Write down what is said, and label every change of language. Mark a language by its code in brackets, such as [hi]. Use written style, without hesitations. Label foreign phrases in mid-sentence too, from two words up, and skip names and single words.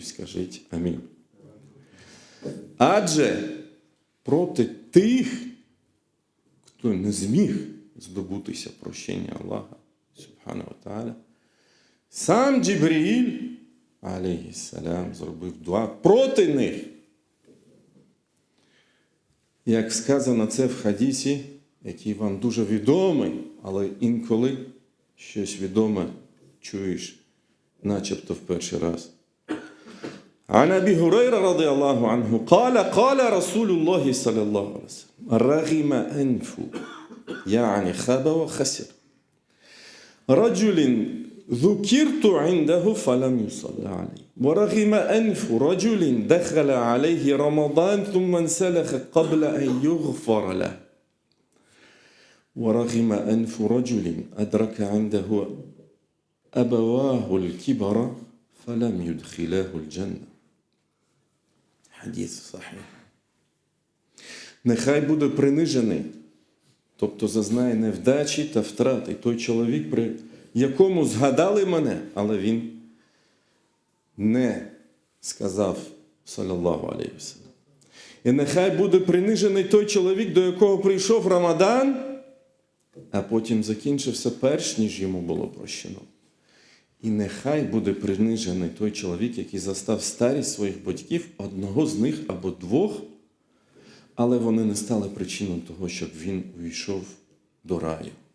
[uk] Скажіть амінь. Адже проти тих, хто не зміг здобутися прощення Аллаха [ar] سبحانه وتعالى, [uk] сам Джибріїль, алейхіссалям, зробив дуа проти них. Як сказано це в хадісі, який вам дуже відомий, але інколи щось відоме чуєш, начебто в перший раз. [ar] عن أبي هريرة رضي الله عنه قال رسول الله صلى الله عليه وسلم رغم أنف يعني خاب وخسر رجل ذكرت عنده فلم يصلى عليه ورغم أنف رجل دخل عليه رمضان ثم انسلخ قبل أن يغفر له ورغم أنف رجل أدرك عنده أبواه الكبر فلم يدخلاه الجنة. [uk] Хадіс сахih. Нехай буде принижений, тобто зазнає невдачі та втрати той чоловік, при якому згадали мене, але він не сказав, [ar] صلى الله عليه وسلم. [uk] І нехай буде принижений той чоловік, до якого прийшов Рамадан, а потім закінчився перш, ніж йому було прощено. І нехай буде принижений той чоловік, який застав старість своїх батьків, одного з них або двох, але вони не стали причиною того, щоб він увійшов до раю.